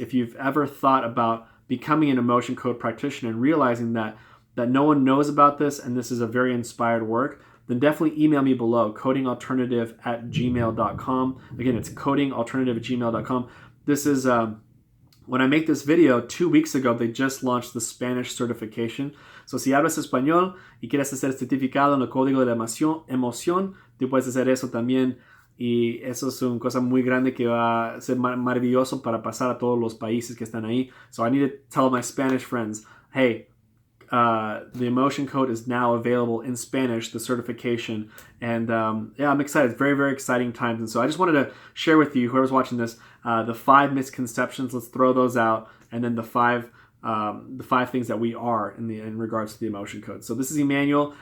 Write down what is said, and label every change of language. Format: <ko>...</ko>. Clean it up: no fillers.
<en>If you've ever thought about becoming an emotion code practitioner and realizing that no one knows about this and this is a very inspired work, then definitely email me below, codingalternative@gmail.com. Again, it's codingalternative@gmail.com. This is, when I make this video, 2 weeks ago, they just launched the Spanish certification.</en> <es>So si hablas español y quieres hacer certificado en el código de emoción, tú puedes hacer eso también. Y eso es una cosa muy grande que va a ser maravilloso para pasar a todos los países que están ahí.</es> <en>So I need to tell my Spanish friends, hey, the emotion code is now available in Spanish, the certification. And yeah, I'm excited. It's very, very exciting times. And so I just wanted to share with you, whoever's watching this, the 5 misconceptions. Let's throw those out. And then the five things that we are in regards to the emotion code. So this is Emmanuel.</en>